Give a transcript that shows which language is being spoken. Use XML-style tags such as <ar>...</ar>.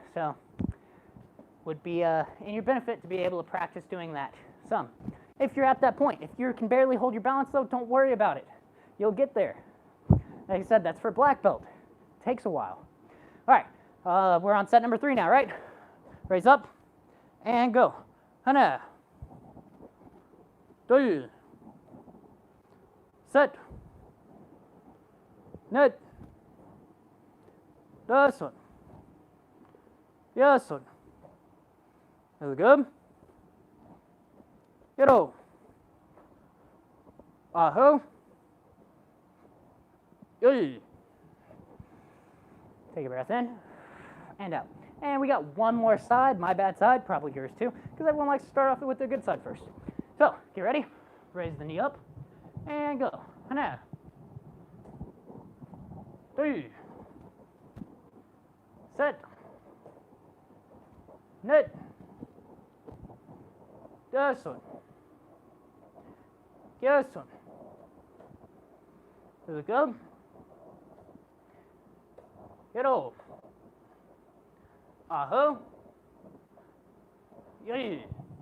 <en>So would be in your benefit to be able to practice doing that some. If you're at that point, if you can barely hold your balance though, don't worry about it. You'll get there. Like I said, that's for black belt. It takes a while. All right, we're on set number 3 now, right? Raise up and go.</en> <ko>하나, 둘, 셋, 넷, 다섯, 여섯, 일곱, 여덟, 아홉, 열.</ko> <en>Take a breath in and out. And we got one more side, my bad side, probably yours too, because everyone likes to start off with their good side first. So, get ready, raise the knee up, and go.</en> <ko>하나, 둘, 셋, 넷, 다섯, 여섯, 일곱, 여덟, 아홉, 열.</ko>